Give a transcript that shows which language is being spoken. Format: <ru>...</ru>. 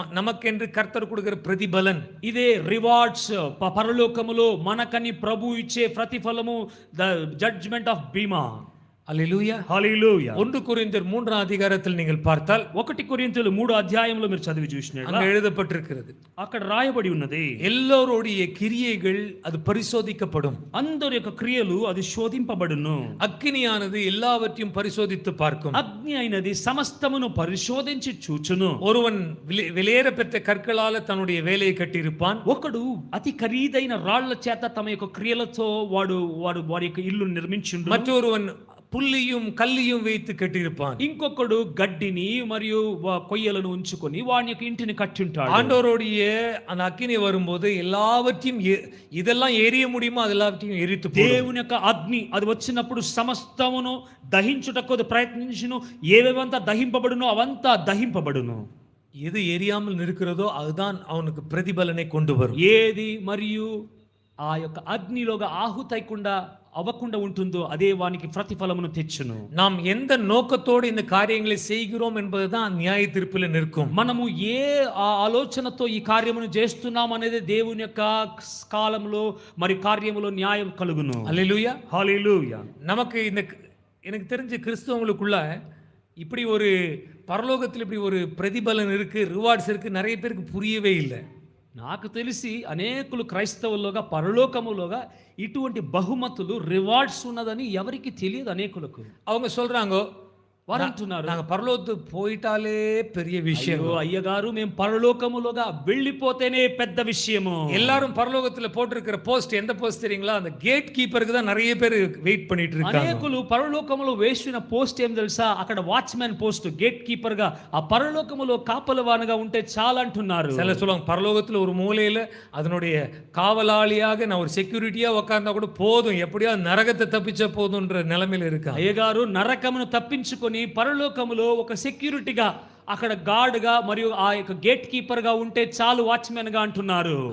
<ta>நமக்கென்று கர்த்தர் கொடுக்கிற பிரதிபலன்.</ta> <te>ఇదే రివార్డ్స్ పరలోకములో మనకని ప్రభు ఇచ్చే ప్రతిఫలము,</te> <en>The judgment of bema.</en> <ta>அல்லேலூயா.</ta> <te>హల్లెలూయా.</te> <ta>1 கொரிந்தியர் 3 அதிகாரத்தில் நீங்கள் பார்த்தால்</ta> <te>1 కొరింథీయులు 3 అధ్యాయంలో మీరు చదివి చూసినట్లయితే</te> <ta>அங்க எழுதப்பட்டிருக்கிறது.</ta> <te>అక్కడ రాయబడి ఉన్నది,</te> <ta>எல்லோருடைய கிரியைகள் அது பரிசோதிக்கப்படும்.</ta> <te>అందరి యొక్క క్రియలు అది శోధింపబడును.</te> <ta>அக்கினியானது எல்லாவற்றையும் பரிசோதித்து பார்க்கும்.</ta> <te>అగ్ని అయినది సమస్తమును పరిశోధించి చూచును.</te> <ta>ஒருவன் வெளியேற பெற்ற கற்களால தன்னுடைய வேலையை கட்டியிருப்பான்.</ta> <te>ఒకడు అతి ఖరీదైన రాళ్ల చేత తమ యొక్క క్రియలతో వారి యొక్క ఇల్లు నిర్మించుండు.</te> <ta>மற்றொருவன் புல்லியும் கல்லியும் வைத்து கட்டியிருப்பான்.</ta> <te>ఇంకొకడు గడ్డిని మరియు కొయ్యలను ఉంచుకొని వాని యొక్క ఇంటిని కట్టింటాడు.</te> <ta>ஆண்டவருடைய அந்த அக்கினி வரும்போது எல்லாவற்றையும் இதெல்லாம் எரிய முடியுமோ அதெல்லாவற்றையும் எரித்து போடும்.</ta> <te>దేవుని యొక్క అగ్ని అది వచ్చినప్పుడు సమస్తమును దహించుటకు అది ప్రయత్నించును. ఏవేవంతా దహింపబడునో అవంతా దహింపబడును.</te> <ta>எது எரியாமல் இருக்கிறதோ அதுதான் அவனுக்கு பிரதிபலனை கொண்டு வரும்.</ta> <te>ఏది మరియు ఆ యొక్క అగ్నిలోగా అవ్వకుండా ఉంటుందో అదే వానికి ప్రతిఫలమును తెచ్చును.</te> <ta>நாம் எந்த நோக்கத்தோடு இந்த காரியங்களை செய்கிறோம் என்பதுதான் நியாய தீர்ப்பில் நிற்கும்.</ta> <te>మనము ఏ ఆలోచనతో ఈ కార్యమును చేస్తున్నాం అనేది దేవుని యొక్క కాలంలో మరి కార్యములో న్యాయం కలుగును.</te> <ta>அல்லேலூயா.</ta> <te>హల్లెలూయా.</te> <ta>நமக்கு எனக்கு தெரிஞ்ச கிறிஸ்தவங்களுக்குள்ள இப்படி ஒரு பரலோகத்தில் இப்படி ஒரு பிரதிபலன் இருக்கு, ரிவார்ட்ஸ் இருக்கு, நிறைய பேருக்கு புரியவே இல்லை.</ta> <te>నాకు తెలిసి అనేకులు క్రైస్తవుల్లోగా పరలోకములోగా ఇటువంటి బహుమతులు రివార్డ్స్ ఉన్నదని ఎవరికి తెలియదు. అనేకులకు</te> <ta>அவங்க சொல்றாங்க,</ta> <te>వారు అంటున్నారు,</te> <ta>நாங்க பரலோகத்துக்கு போயிட்டாலே பெரிய விஷயம்.</ta> <te>అయ్యగారు మేము పరలోకములోగా వెళ్ళిపోతేనే పెద్ద విషయము.</te> <ta>எல்லாரும் பரலோகத்துல போட்டிருக்கிற போஸ்ட் எந்த போஸ்ட் தெரியுங்களா? அந்த கேட் கீப்பருக்கு தான் நிறைய பேர் வெயிட் பண்ணிட்டு இருக்காங்க.</ta> <te>అనేకులు పరలోకములో వేసిన పోస్ట్ ఏం తెలుసా? అక్కడ వాచ్మెన్ పోస్ట్, గేట్ కీపర్ గా, ఆ పరలోకములో కాపలవానగా ఉంటే చాలా అంటున్నారు.</te> <ta>சில சொல்லுவாங்க பரலோகத்துல ஒரு மூலையில அதனுடைய காவலாளியாக நான் ஒரு செக்யூரிட்டியா உட்கார்ந்தா கூட போதும், எப்படியா நரகத்தை தப்பிச்சா போதும்ன்ற நிலைமையில இருக்காங்க.</ta> <te>అయ్యగారు నరకమును తప్పించుకొని పరలోకములో ఒక సెక్యూరిటీగా, అక్కడ గార్డ్ గా మరియు ఆ యొక్క గేట్ కీపర్ గా ఉంటే చాలు వాచ్మెన్ గా అంటున్నారు.</te>